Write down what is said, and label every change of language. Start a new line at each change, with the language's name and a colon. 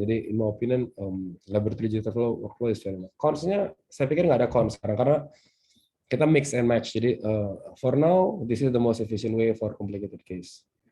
English: Jadi in my opinion, laboratory digital workflow is very much.
Indonesian: Cons-nya saya pikir nggak ada cons sekarang karena kita
English: mix and match. Jadi for now this is the most efficient way for complicated case.